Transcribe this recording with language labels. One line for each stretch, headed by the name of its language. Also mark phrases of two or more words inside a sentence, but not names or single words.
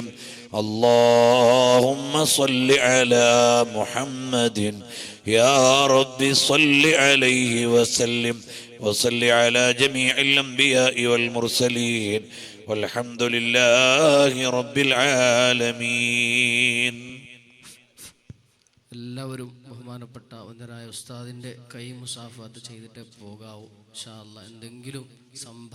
Arabic: اللهم صل على محمد يا ربي صل عليه وسلم. وصل على جميع الأنبياء والمرسلين والحمد لله رب العالمين.
Malayalam: എല്ലാവരും ബഹുമാനപ്പെട്ട വന്ദനായ ഉസ്താദിന്റെ കൈ മുസാഫത്ത് ചെയ്തിട്ട് പോകാവൂ
Arabic: إن شاء الله.
Malayalam: എന്തെങ്കിലും